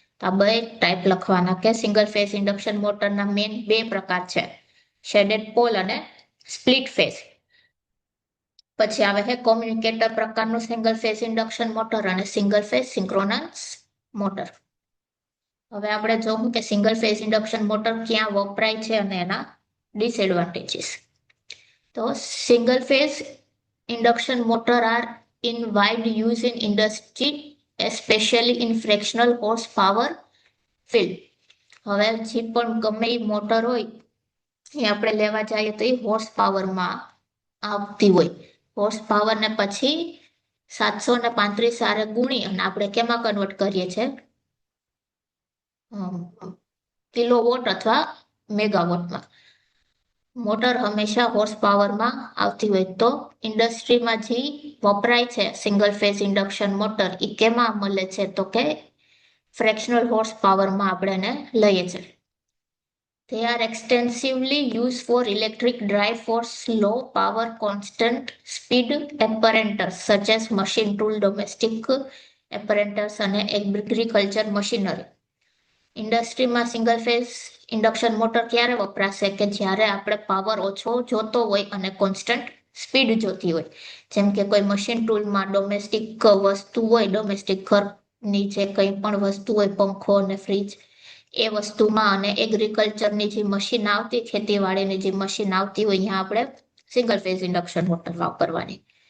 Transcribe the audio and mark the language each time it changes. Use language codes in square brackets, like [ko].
[gu] તો આ બે ટાઈપ લખવાના કે સિંગલ ફેઝ ઇન્ડક્શન મોટરના મેઇન બે પ્રકાર છે, શેડેડ પોલ અને સ્પ્લિટ ફેઝ. પછી આવે છે કોમ્યુનિકેટર પ્રકારનું સિંગલ ફેઝ ઇન્ડક્શન મોટર અને સિંગલ ફેઝ સિંક્રોનસ મોટર. હવે આપણે જોવું કે સિંગલ ફેઝ ઇન્ડક્શન મોટર ક્યાં વપરાય છે અને એના ડિસએડવાન્ટેજીસ. તો [en] Single phase induction motor are in wide use in industry, especially in fractional horsepower field. [gu] હવે જે પણ ગમે એ મોટર હોય એ આપણે લેવા જઈએ તો એ હોર્સ પાવરમાં આવતી હોય. હોર્સ પાવર ને પછી 735 આરે ગુણી અને આપણે કેમાં કન્વર્ટ કરીએ છીએ, કિલોવોટ અથવા મેગાવોટમાં. મોટર હંમેશા હોર્સ પાવરમાં આવતી હોય. તો ઇન્ડસ્ટ્રીમાં જે વપરાય છે સિંગલ ફેઝ ઇન્ડક્શન મોટર એ કેમાં મળે છે, તો કે ફ્રેક્શનલ હોર્સ પાવરમાં આપણે એને લઈએ છીએ. [en] They are extensively used for electric drive for low power constant speed apparatus such as machine tool, domestic apparatus [gu] અને [en] agriculture machinery. [gu] ઇન્ડસ્ટ્રીમાં સિંગલ ફેઝ ઇન્ડક્શન મોટર ક્યારે વપરાશે કે જ્યારે આપણે પાવર ઓછો જોતો હોય અને કોન્સ્ટન્ટ સ્પીડ જોતી હોય. જેમ કે કોઈ મશીન ટૂલમાં ડોમેસ્ટિક વસ્તુ હોય, ડોમેસ્ટિક ઘરની જે કંઈ પણ વસ્તુ હોય, પંખો અને ફ્રીજ, એ વસ્તુમાં અને એગ્રીકલ્ચરની જે મશીન આવતી, ખેતીવાડીની જે મશીન આવતી હોય ત્યાં આપણે સિંગલ ફેઝ ઇન્ડક્શન મોટર વાપરવાની.